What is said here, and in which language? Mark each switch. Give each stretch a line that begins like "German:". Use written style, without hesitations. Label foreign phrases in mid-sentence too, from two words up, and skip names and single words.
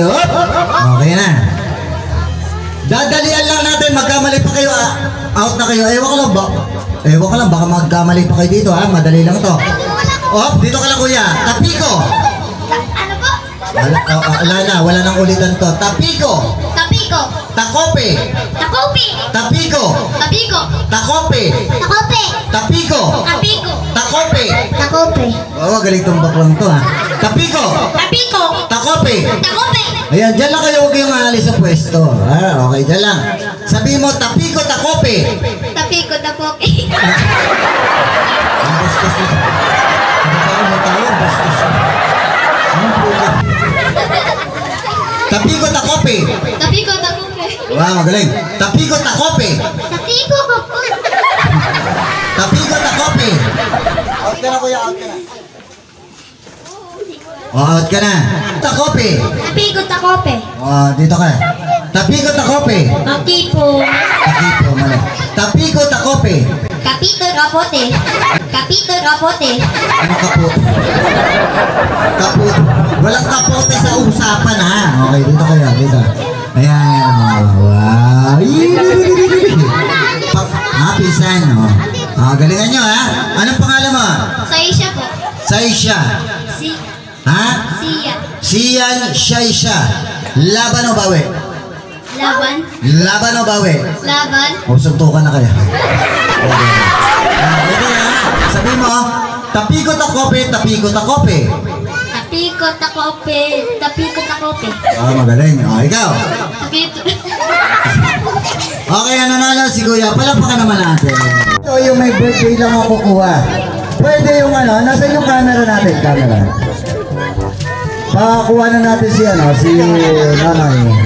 Filipino: Hop! Okay na. Dadalian lang natin, magkamali pa kayo, out na kayo. Ewan ko lang, baka magkamali pa kayo dito, ha? Madali lang to. Hop, dito ka lang, kuya. Tapiko. Ano po? Wala nang ulitan to. Tapiko. Tapiko. Takope. Takopi. Tapiko. Tapiko. Takope. Takope. Tapiko. Tapiko. Takope. Takope. Galing tumbak lang to, ha? Tapiko. Tapiko. Takope. Takope. Ayan, dyan lang kayo, huwag kayong aalis sa pwesto. Okay, dyan lang. Sabihin mo, tapiko, takope. Tapiko. Takope. Ang bastos na. Ano ba tayo? Bastos. Anong puka? Tapiko, takope. Tapiko. Takope. Wow, magaling. Tapiko, takope. Tapiko. Takope. Tapiko, takope. Out ka na, kuya, out ka na. Out ka na. Takope. Tapiko. Takope. Dito ka. Tapiko, takope. Takipo. Takipo, mali. Tapiko, takope. Kapito. Kapote. Kapito. Kapote. Ano kapote? Kapote. Walang kapote sa usapan, ha? Okay, dito kayo, dito. Ayan, wow. Pisan, galingan nyo, ha? Anong pangalan mo? Saisha po. Saisha. Si. Ha? Siya. Siyan, Shaisha. Laban o bawi? Laban. Laban o bawi? Laban. Suntukan na kaya. Ito na, sabi mo, tapiko takope, tapiko takope. Tapiko. Takope. Tapiko. Takope. Magaling. Ikaw. Tapito. Okay, nanalo si Kuya. Palapakan naman natin. Ito yung may birthday lang ako kukuha. Pwede yung nasa yung camera natin, camera. Pakakuha na natin si nanay.